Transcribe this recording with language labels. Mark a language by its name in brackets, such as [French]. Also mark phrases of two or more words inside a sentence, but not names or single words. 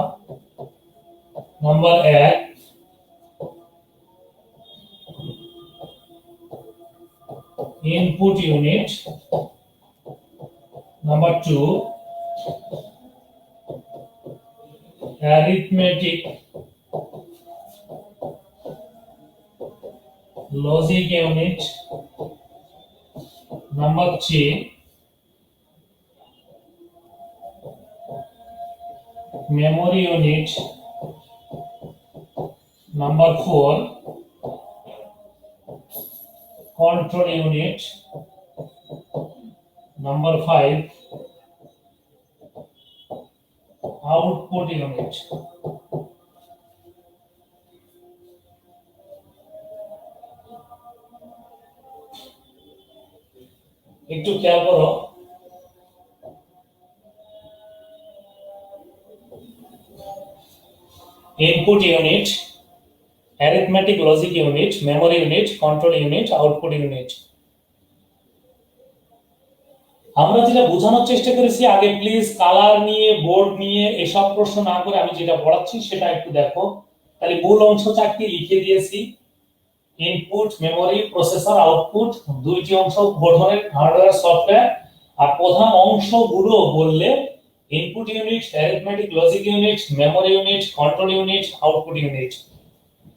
[English] number 1 input unit, number 2 arithmetic logic unit, number 3 memory unit, number 4 control unit, number 5 output unit। [Bangla] একটু খেয়াল করো, [English] input unit, arithmetic logic unit, memory unit, control unit, output unit। [Bangla] আমরা যেটা বোঝানোর চেষ্টা করেছি, আগে [English] please colour [Bangla] নিয়ে, বোর্ড নিয়ে এসব প্রশ্ন না করে আমি যেটা পড়াচ্ছি সেটা একটু দেখো। তাহলে মূল অংশ 4টি লিখে দিয়েছি, [English] input, memory, processor, output. [Bangla] 2টি অংশ গঠনের, [English] hardware, software. [Bangla] আর প্রধান অংশগুলো বললে [English] input unit, arithmetic logic unit, memory unit, control unit, output unit.